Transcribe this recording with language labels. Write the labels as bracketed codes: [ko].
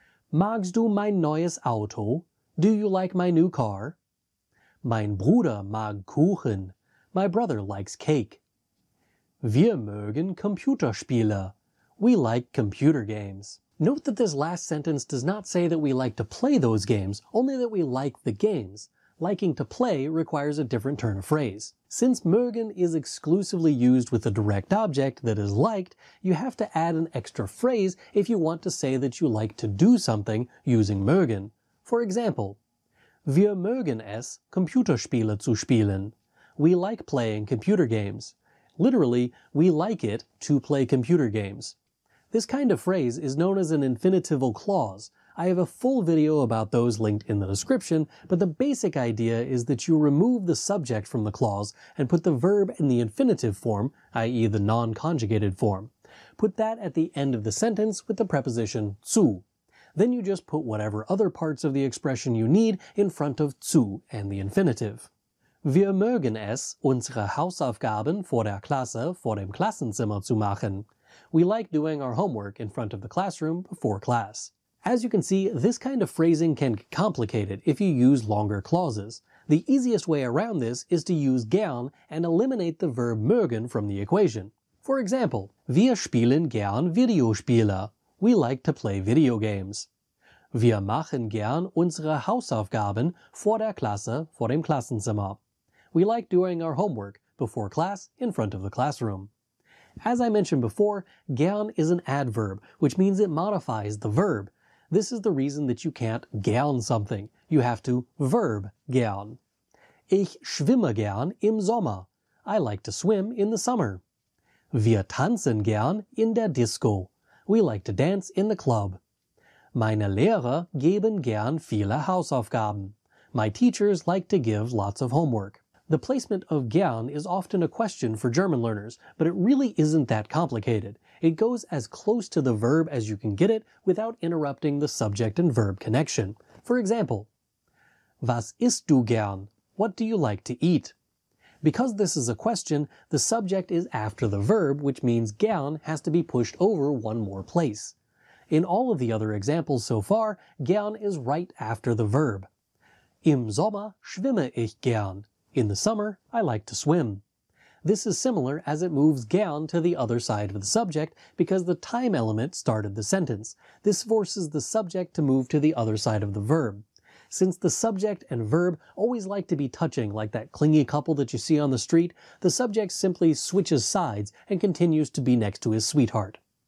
[de] Magst du mein neues Auto? [en] Do you like my new car? [de] Mein Bruder mag Kuchen. [en] My brother likes cake. [de] Wir mögen Computerspiele. [en] We like computer games. Note that this last sentence does not say that we like to play those games, only that we like the games. Liking to play requires a different turn of phrase. Since mögen is exclusively used with a direct object that is liked, you have to add an extra phrase if you want to say that you like to do something using mögen. For example, [de] wir mögen es, Computerspiele zu spielen. [en] We like playing computer games. Literally, we like it to play computer games. This kind of phrase is known as an infinitival clause. I have a full video about those linked in the description, but the basic idea is that you remove the subject from the clause and put the verb in the infinitive form, i.e. the non-conjugated form. Put that at the end of the sentence with the preposition zu. Then you just put whatever other parts of the expression you need in front of zu and the infinitive. [de] Wir mögen es, unsere Hausaufgaben vor der Klasse, vor dem Klassenzimmer zu machen. [en] We like doing our homework in front of the classroom before class. As you can see, this kind of phrasing can get complicated if you use longer clauses. The easiest way around this is to use gern and eliminate the verb mögen from the equation. For example, [de] wir spielen gern Videospiele. [en] We like to play video games. [de] Wir machen gern unsere Hausaufgaben vor der Klasse, vor dem Klassenzimmer. [en] We like doing our homework before class in front of the classroom. As I mentioned before, gern is an adverb, which means it modifies the verb. This is the reason that you can't gern something. You have to verb gern. [de] Ich schwimme gern im Sommer. [en] I like to swim in the summer. [de] Wir tanzen gern in der Disco. [en] We like to dance in the club. [de] Meine Lehrer geben gern viele Hausaufgaben. [en] My teachers like to give lots of homework. The placement of gern is often a question for German learners, but it really isn't that complicated. It goes as close to the verb as you can get it without interrupting the subject and verb connection. For example, [de] Was isst du gern? [en] What do you like to eat? Because this is a question, the subject is after the verb, which means gern has to be pushed over one more place. In all of the other examples so far, gern is right after the verb. [de] Im Sommer schwimme ich gern. [en] In the summer, I like to swim. This is similar as it moves gern to the other side of the subject because the time element started the sentence. This forces the subject to move to the other side of the verb. Since the subject and verb always like to be touching like that clingy couple that you see on the street, the subject simply switches sides and continues to be next to his sweetheart.